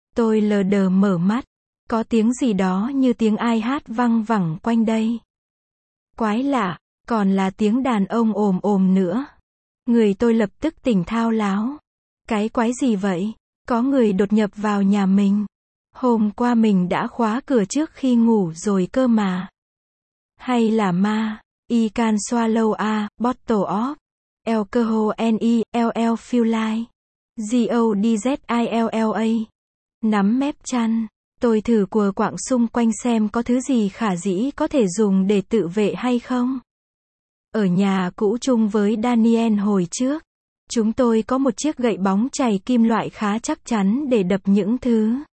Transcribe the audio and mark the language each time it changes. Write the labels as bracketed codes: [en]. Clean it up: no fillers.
[vi] Tôi lờ đờ mở mắt. Có tiếng gì đó như tiếng ai hát văng vẳng quanh đây. Quái lạ. Còn là tiếng đàn ông ồm ồm nữa. Người tôi lập tức tỉnh thao láo. Cái quái gì vậy? Có người đột nhập vào nhà mình. Hôm qua mình đã khóa cửa trước khi ngủ rồi cơ mà. Hay là ma? [en] I can swallow a bottle of alcohol and ill feel like. [vi] Z-O-D-Z-I-L-L-A. Nắm mép chăn. Tôi thử quờ quạng xung quanh xem có thứ gì khả dĩ có thể dùng để tự vệ hay không. Ở nhà cũ chung với Daniel hồi trước, chúng tôi có một chiếc gậy bóng chày kim loại khá chắc chắn để đập những thứ.